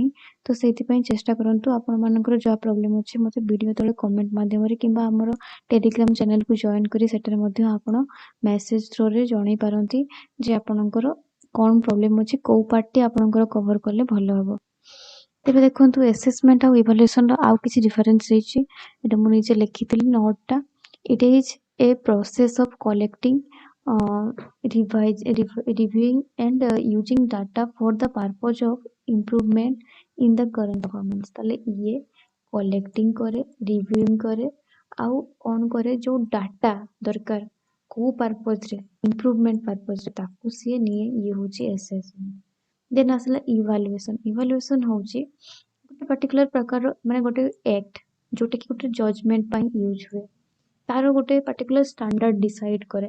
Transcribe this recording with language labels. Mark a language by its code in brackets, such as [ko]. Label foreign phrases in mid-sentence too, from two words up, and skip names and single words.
[or] ତ ସେଇଥିପାଇଁ ଚେଷ୍ଟା କରନ୍ତୁ ଆପଣମାନଙ୍କର ଯାହା ପ୍ରୋବ୍ଲେମ୍ ଅଛି ମୋତେ ଭିଡ଼ିଓ ତଳେ କମେଣ୍ଟ ମାଧ୍ୟମରେ କିମ୍ବା ଆମର ଟେଲିଗ୍ରାମ ଚ୍ୟାନେଲକୁ ଜଏନ୍ କରି ସେଠାରେ ମଧ୍ୟ ଆପଣ [en] message through [or] ଜଣାଇ ପାରନ୍ତି ଯେ ଆପଣଙ୍କର କ'ଣ ପ୍ରୋବ୍ଲେମ୍ ଅଛି, କେଉଁ ପାର୍ଟଟି ଆପଣଙ୍କର କଭର୍ କଲେ ଭଲ ହେବ। ତେବେ ଦେଖନ୍ତୁ, ଏସେସମେଣ୍ଟ ଆଉ ଇଭାଲୁଏସନର ଆଉ କିଛି ଡିଫରେନ୍ସ ରହିଛି। ଏଇଟା ମୁଁ ନିଜେ ଲେଖିଥିଲି ନୋଟଟା। [en] It is a process of collecting, reviewing and using data for the purpose of improvement in the current performance। [or] ତାହେଲେ ଇଏ କଲେକ୍ଟିଂ करे, ରିଭ୍ୟୁଇଂ करे, ଆଉ କ'ଣ करे, ଯେଉଁ ଡାଟା ଦରକାର କେଉଁ ପର୍ପଜ୍ରେ, [en] improvement purpose, [or] ତାକୁ ସିଏ ନିଏ। ଇଏ ହେଉଛି ଏସେସମେଣ୍ଟ। ଦେନ୍ ଆସିଲା ଇଭାଲୁଏସନ୍। ଇଭାଲୁଏସନ୍ ହେଉଛି ଗୋଟେ ପାର୍ଟିକୁଲାର ପ୍ରକାର, ମାନେ ଗୋଟେ ଆକ୍ଟ ଯେଉଁଟାକି ଗୋଟେ ଜଜମେଣ୍ଟ ପାଇଁ ୟୁଜ୍ ହୁଏ, ତାର ଗୋଟେ [en] particular standard [or] ଡିସାଇଡ୍ करे।